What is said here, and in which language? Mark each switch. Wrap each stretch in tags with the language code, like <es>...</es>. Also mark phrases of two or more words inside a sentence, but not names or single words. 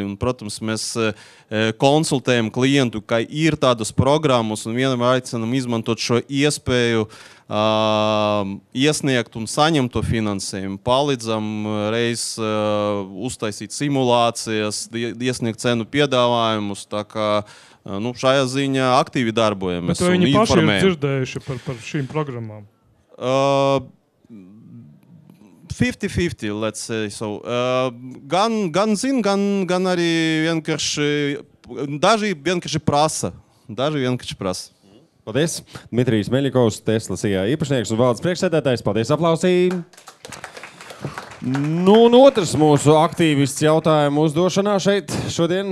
<lv>Un, protams, mēs konsultējam klientu, ka ir tādas programmas un vienmēr aicinam izmantot šo iespēju iesniegt un saņemt to finansējumu. Palīdzam reiz uztaisīt simulācijas, iesniegt cenu piedāvājumus. Tā kā šajā ziņā aktīvi darbojamies. Bet vai viņi paši ir dzirdējuši par šīm programmām? 50-50,</lv> <en>let's say so.</en> <lv>Gan zin, gan arī vienkārši, daži vienkārši prasa. Paldies. Dmitrijs Meļikovs, Tesla CIA īpašnieks un valdes priekšsēdētājs. Paldies, aplausī. Un otrs mūsu aktīvists jautājumu uzdošanā šeit šodien.</lv>